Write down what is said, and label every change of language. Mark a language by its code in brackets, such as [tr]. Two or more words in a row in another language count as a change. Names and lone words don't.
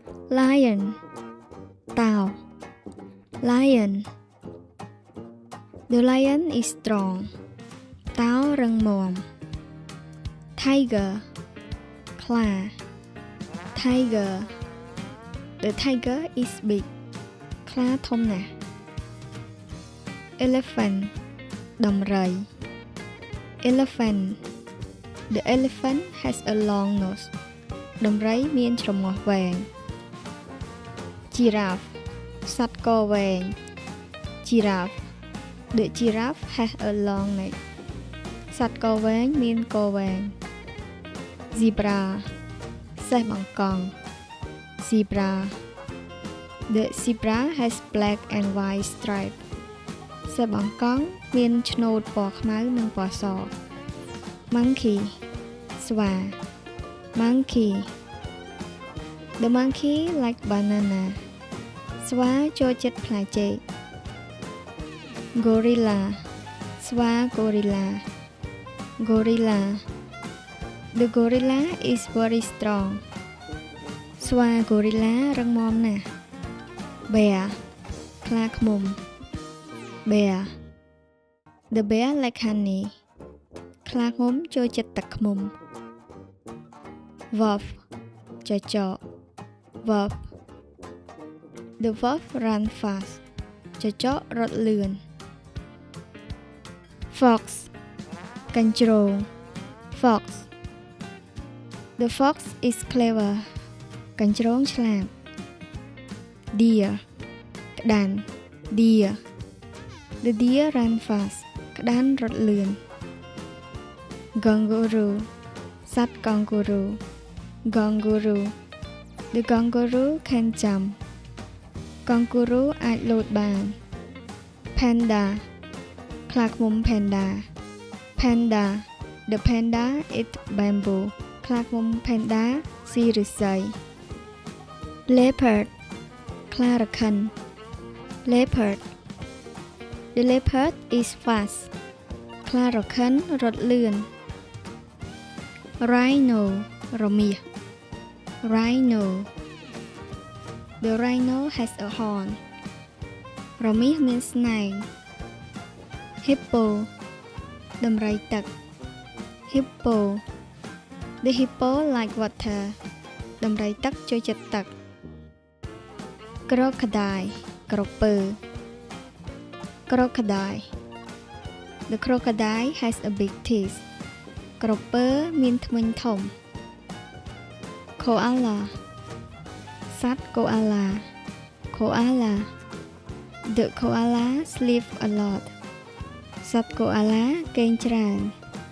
[en] lion តោ lion the lion is strong [km] តោរឹងមាំ [en] tiger ខ្លា tiger the tiger is big [km] ខ្លាធំណាស់ [en] elephant ដំរី elephant the elephant has a long nose [km] ដំរីមានច្រមុះវែង [en] giraffe ស ត្វកវែង giraffe the giraffe has a long neck សត្វ [km] កវែងមានកវែង [en] zebra [km] សេះបង្កង់ [en] zebra the zebra has black and white stripe [km] សេះបង្កង់មានឆ្នូតពណ៌ខ្មៅនិងពណ៌ស [en] monkey ស្វា monkey the monkey like banana [km] ស្វាចូលចិត្តផ្លែចេក [en] gorilla ស្វា gorilla gorilla the gorilla is very strong [km] ស្វា gorilla រឹងមាំណាស់ [en] bear [km] ខ្លាឃ្មុំ [en] bear the bear like honey [km] ខ្លាឃ្មុំចូលចិត្តទឹកឃ្មុំ [en] wolf ចចក wolf the wolf run fast [km] ចចករត់លឿន [en] fox កញ្ជ្រោង fox the fox is clever [km] កញ្ជ្រោងឆ្លាត [en] deer ក្តាន់ deer the deer run fast [km] ក្តាន់រត់លឿន [en] kangaroo [km] សត្វកង្ហ្គូរូ [en] kangaroo the kangaroo can jump ក [km] ង្ហ្គូរូអាចលោតបាន [en] panda [km] ខ្លាឃ្មុំ [en] panda panda the panda eat bamboo [km] ខ្លាឃ្មុំ panda ស៊ីឫស្សី [en] leopard [km] ខ្លារខិន [en] leopard the leopard is fast [km] ខ្លារខិនរត់លឿន [en] rhino រមាស rhino the rhino has a horn [km] រមាសមានស្នែង [en] hippo [km] ដំរីទឹក [en] hippo the hippo like water [km] ដំរីទឹកចូលចិត្តទឹក [en] crocodile ក្រពើ crocodile the crocodile has a big teeth [km] ក្រពើមានធ្មេញធំ [en] koala សត្វ koala koala the koala sleep a lot [km] សត្វ koala គេងច្រើន